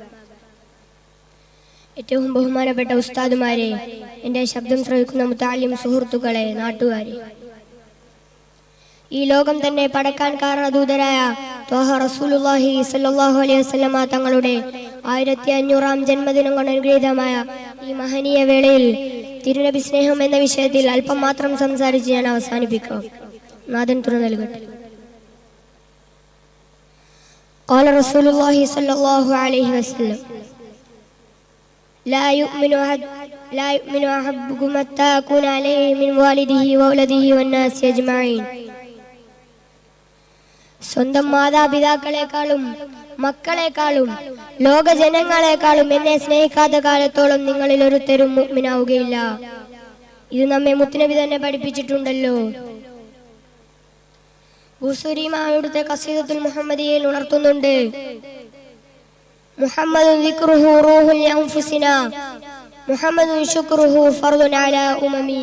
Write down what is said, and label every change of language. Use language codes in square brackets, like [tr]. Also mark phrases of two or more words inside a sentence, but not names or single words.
[ml] ഏറ്റവും ബഹുമാനപ്പെട്ട ഉസ്താദുമാരെ, എൻ്റെ ശബ്ദം ശ്രവിക്കുന്ന മുതഅല്ലിം സുഹൃത്തുക്കളെ, നാട്ടുകാരെ, ഈ ലോകം തന്നെ പടക്കാൻ കാരണദൂതരായ ത്വാഹ [ar] رسول الله صلى الله عليه وسلم [ml] തങ്ങളുടെ 1500-ാം ജന്മദിനം കൊണ്ട് അനുഗ്രഹീതമായ ഈ മഹനീയ വേളയിൽ തിരുനബി സ്നേഹം എന്ന വിഷയത്തിൽ അല്പം മാത്രം സംസാരിച്ച് ഞാൻ അവസാനിപ്പിക്കാം. നാഥൻ തുറ നൽകട്ടെ. [ar] قال رسول الله صلى الله عليه وسلم لا يؤمن أحدكم حتى أكون عليه من والده وولده والناس أجمعين. [ml] സ്വന്തം മാതാപിതാക്കളെക്കാളും മക്കളെക്കാളും ലോകജനങ്ങളെക്കാളും എന്നെ സ്നേഹിക്കാത്ത കാലത്തോളം നിങ്ങളിൽ ഒരുത്തരും മുഅ്മിനാവുകയില്ല. ഇത് നമ്മെ മുത്തുനബി തന്നെ പഠിപ്പിച്ചിട്ടുണ്ടല്ലോ. ബുസൂരി ഇമാമിയുടെ ഖസീദത്തുൽ മുഹമ്മദിയയിൽ ഉണർത്തുന്നുണ്ട്, [ar] محمد ذكره روح لأنفسنا محمد شكره فرض على الأمم.